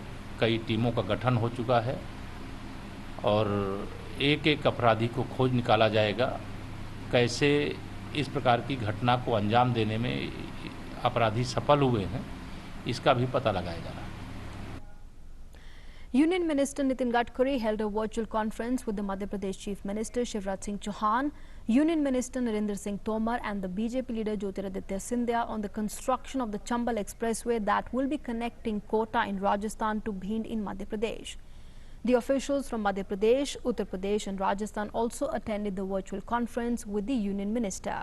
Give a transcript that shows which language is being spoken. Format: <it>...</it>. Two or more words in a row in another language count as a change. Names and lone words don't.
<hi>कई टीमों का गठन हो चुका है और एक एक अपराधी को खोज निकाला जाएगा। कैसे इस प्रकार की घटना को अंजाम देने में अपराधी सफल हुए हैं, इसका भी पता लगाया जा रहा है।</hi> <en>Union Minister Nitin Gadkari held a virtual conference with the Madhya Pradesh Chief Minister Shivraj Singh Chauhan, Union Minister Narendra Singh Tomar and the BJP leader Jyotiraditya Scindia on the construction of the Chambal Expressway that will be connecting Kota in Rajasthan to Bhind in Madhya Pradesh. The officials from Madhya Pradesh, Uttar Pradesh and Rajasthan also attended the virtual conference with the Union Minister.</en>